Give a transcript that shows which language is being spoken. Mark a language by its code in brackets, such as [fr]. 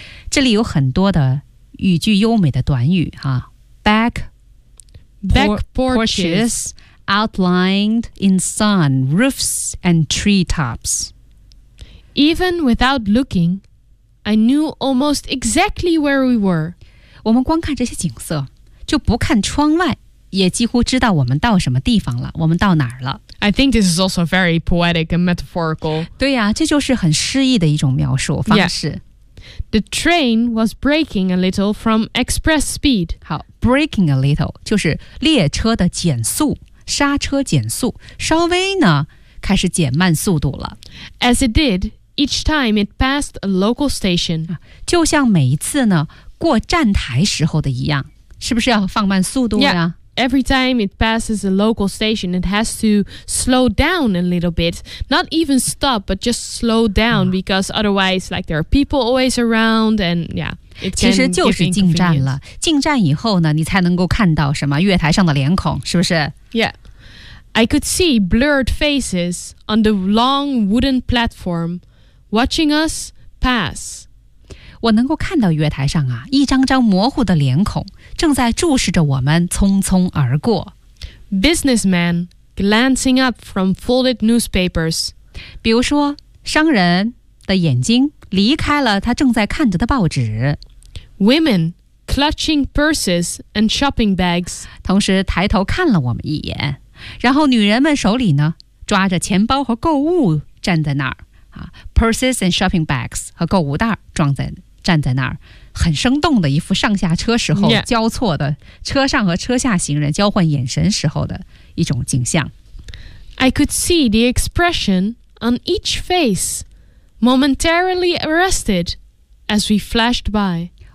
[zh] 这里有很多的语句优美的短语哈、back [en] porches outlined in sun, roofs and treetops. Even without looking, I knew almost exactly where we were. [zh] 我们光看这些景色，就不看窗外，也几乎知道我们到什么地方了，我们到哪儿了。 [en] I think this is also very poetic and metaphorical. [zh] 对呀、这就是很诗意的一种描述方式。 [en] Yeah. The train was braking a little from express speed. [zh] 好 ， [en] braking a little [zh] 就是列车的减速，刹车减速，稍微呢开始减慢速度了。 [en] As it did each time it passed a local station, [zh] 就像每一次呢过站台时候的一样，是不是要放慢速度呀 [en] ？Yeah. Every time it passes a local station, it has to slow down a little bit. Not even stop, but just slow down because otherwise, like there are people always around, and yeah, it can [zh] 其实就是进站了。进站以后呢，你才能够看到什么月台上的脸孔，是不是 [en] ？Yeah, I could see blurred faces on the long wooden platform, watching us pass. [zh] 我能够看到月台上啊，一张张模糊的脸孔。正在注视着我们匆匆而过 [en] ，businessman glancing up from folded newspapers， [zh] 比如说商人的眼睛离开了他正在看着的报纸 [en] ，women clutching purses and shopping bags， [zh] 同时抬头看了我们一眼，然后女人们手里呢抓着钱包和购物站在那儿啊 ， [en] purses and shopping bags [zh] 和购物袋站在那儿。很生动的一幅上下车时候交错的、车上和车下行人交换眼神时候的一种景象。 [en] I could see the expression on each face momentarily arrested as we flashed by.、